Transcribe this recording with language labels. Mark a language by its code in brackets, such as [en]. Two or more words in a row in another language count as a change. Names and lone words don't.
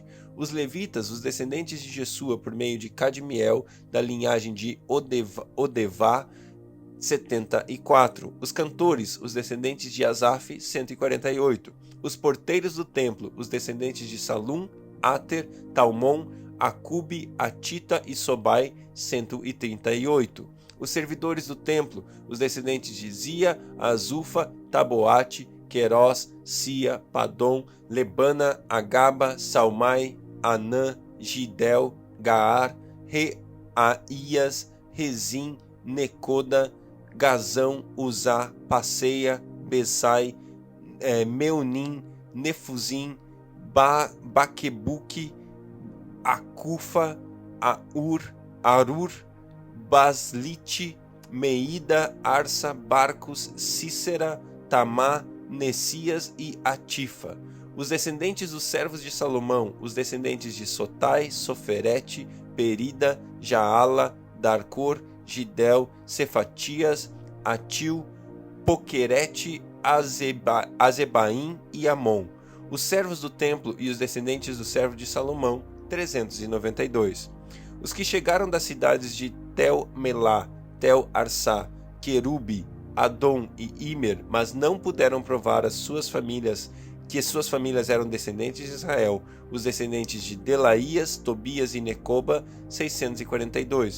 [pt] Os levitas, os descendentes de Jesua, por meio de Cadmiel, da linhagem de Odevá, 74. Os cantores, os descendentes de Asaf, 148. Os porteiros do templo, os descendentes de Salum, Ater, Talmon, Acube, Atita e Sobai, 138. Os servidores do templo, os descendentes de Zia, Azufa, Taboate, Querós, Sia, Padom, Lebana, Agaba, Salmai, Anã, Gidel, Gaar, Reaías, Rezim, Necoda, Gazão, Uzá, Passeia, Besai, Meunim, Nefuzim, Baquebuque, Acufa, Arur, Baslite, Meida, Arsa, Barcos, Cícera, Tamá, Nessias e Atifa. Os descendentes dos servos de Salomão, os descendentes de Sotai, Soferete, Perida, Jaala, Darcor, Gidel, Cefatias, Atil, Poquerete, Azebaim e Amon. Os servos do templo e os descendentes do servo de Salomão, 392. Os que chegaram das cidades de Tel-Melá, Tel-Arsá, Querube, Adom e Imer, mas não puderam provar que suas famílias eram descendentes de Israel, os descendentes de Delaías, Tobias e Necoba, 642.